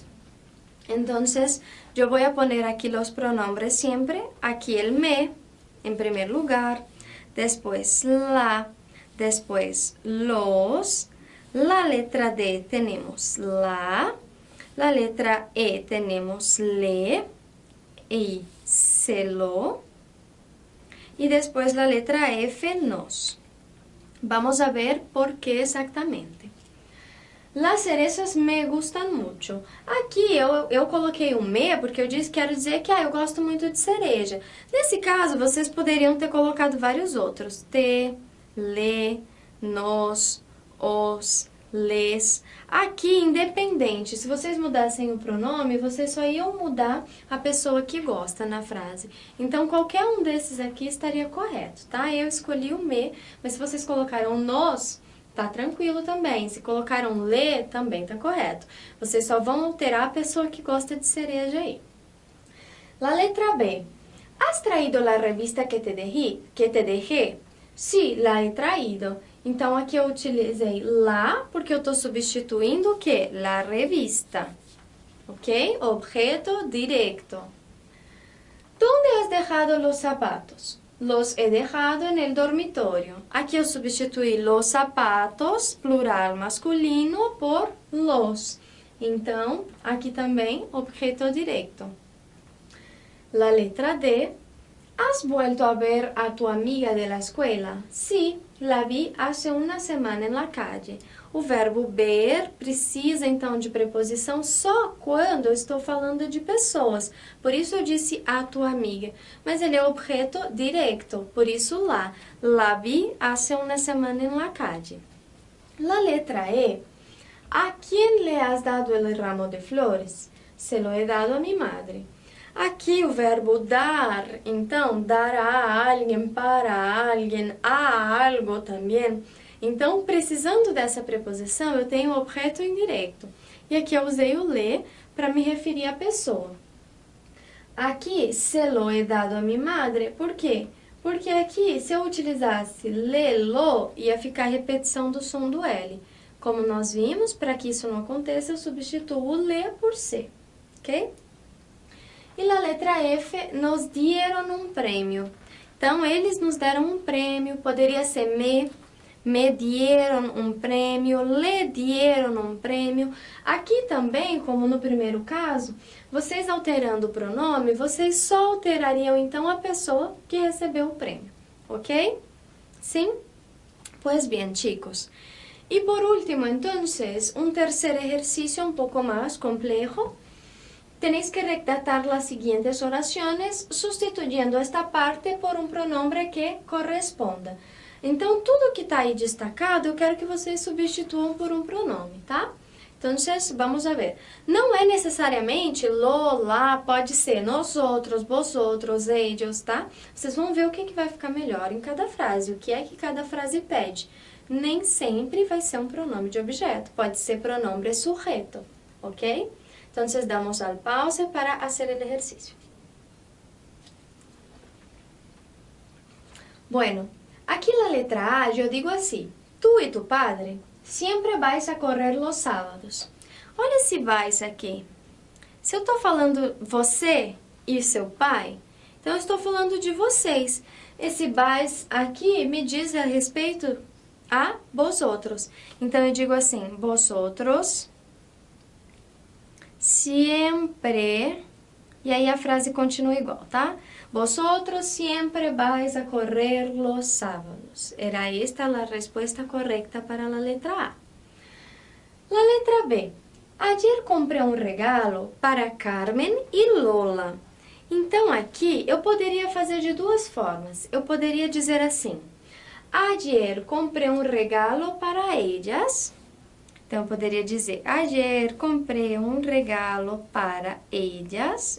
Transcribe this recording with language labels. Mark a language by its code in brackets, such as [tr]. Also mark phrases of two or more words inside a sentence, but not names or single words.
[es] Entonces, yo voy a poner aquí los pronombres siempre, aquí el me, en primer lugar, después la, después los, La letra D tenemos la letra E tenemos le y se lo, y después la letra F nos. Vamos a ver por qué exactamente. Las cerezas me gustam muito. [pt] Aqui eu coloquei um me porque eu disse que quero dizer que eu gosto muito de cereja. Nesse caso, vocês poderiam ter colocado vários outros. [es] Te, le, nos, os, les. [pt] Aqui, independente, se vocês mudassem o pronome, vocês só iam mudar a pessoa que gosta na frase. Então, qualquer um desses aqui estaria correto, tá? Eu escolhi o me, mas se vocês colocaram nos, tá tranquilo também. Se colocaram le, também tá correto. Vocês só vão alterar a pessoa que gosta de cereja aí. [es] La letra B. ¿Has traído la revista que te dejé? Sí, la he traído. [pt] Então, aqui eu utilizei la, porque eu estou substituindo o quê? [es] La revista. Ok? Objeto directo. ¿Dónde has dejado los zapatos? Los he dejado en el dormitorio. [pt] Aqui eu substituí [es] los zapatos, [pt] plural masculino, por los. Então, aqui também, [es] objeto directo. La letra D. ¿Has vuelto a ver a tu amiga de la escuela? Sí, la vi hace una semana en la calle. [pt] O verbo ver precisa, então, de preposição só quando eu estou falando de pessoas. Por isso eu disse a tua amiga. Mas ele é [es] objeto directo, [pt] por isso lá. [es] La vi hace una semana en la calle. La letra E. ¿A quién le has dado el ramo de flores? Se lo he dado a mi madre. [pt] Aqui o verbo dar, então, dar a alguém, para alguém, a algo também. Então, precisando dessa preposição, eu tenho o objeto indireto. E aqui eu usei o le para me referir à pessoa. Aqui, [es] se lo he dado a mi madre, por quê? [pt] Porque aqui, se eu utilizasse le, lo, ia ficar a repetição do som do L. Como nós vimos, para que isso não aconteça, eu substituo o le por se, ok? E na letra F, [es] nos dieron [pt] um prêmio. Então, eles nos deram um prêmio, poderia ser [es] me dieron [pt] um prêmio, [es] le dieron [pt] um prêmio. Aqui também, como no primeiro caso, vocês alterando o pronome, vocês só alterariam então a pessoa que recebeu o prêmio, ok? Sim? [es] Pues bien, chicos. Y por último, entonces, un tercer ejercicio un poco más complejo. Tenéis que redactar las siguientes oraciones sustituyendo esta parte por um pronombre que corresponda. [pt] Então, tudo que está aí destacado, eu quero que vocês substituam por um pronome, tá? Então, [es] vamos a ver. [pt] Não é necessariamente lo, lá, pode ser [es] nosotros, vosotros, ellos, [pt] tá? Vocês vão ver o que vai ficar melhor em cada frase, o que é que cada frase pede. Nem sempre vai ser um pronome de objeto, pode ser [es] pronombre sujeto, [pt] ok? [es] Entonces, damos al pause para hacer el ejercicio. Bueno, aquí la letra A yo digo así. Tú y tu padre siempre vais a correr los sábados. [pt] Olha esse vais aqui. Se eu estou falando você e seu pai, então eu estou falando de vocês. Esse vais aqui me diz a respeito a vosotros. Então, eu digo assim, [es] vosotros siempre, [pt] e aí a frase continua igual, tá? [es] Vosotros siempre vais a correr los sábados. Era esta a respuesta correcta para la letra A. La letra B. Ayer comprei um regalo para Carmen e Lola. [pt] Então, aqui, eu poderia fazer de duas formas. Eu poderia dizer assim, ayer comprei um [es] regalo para ellas. [pt] Então, eu poderia dizer, ayer comprei um [es] regalo para ellas.